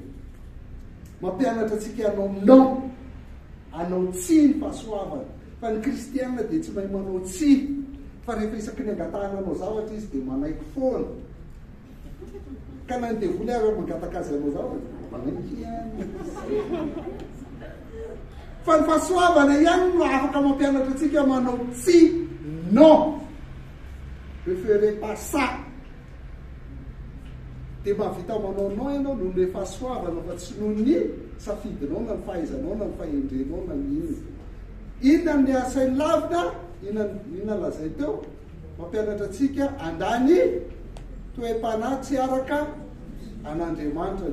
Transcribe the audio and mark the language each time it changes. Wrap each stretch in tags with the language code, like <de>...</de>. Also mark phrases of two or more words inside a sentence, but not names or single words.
<mg>Mampianatra antsika anao tsia ny fahasoavana, fa ny kristianina dia tsy mahay manao tsia, fa rehefa isaky ny angatananao zavatra izy dia manaiky foana, ka na ny devoly avy mangataka azy anao zavatra manaiky ihany. Fa ny fahasoavana ihany no afaka mampianatra antsika manao tsia,</mg> <fr>non, préféré pas ça.</fr> <mg>Dia mahavita manao non ianao noho ny fahasoavana, fa tsy noho ny safidinao na ny fahaizanao na ny fahendrenao na ny iny. Inona ny asainy lavina, inona lazay teo, mampianatra antsika andany toe-panahy tsy araka an'Andriamanitra.</mg>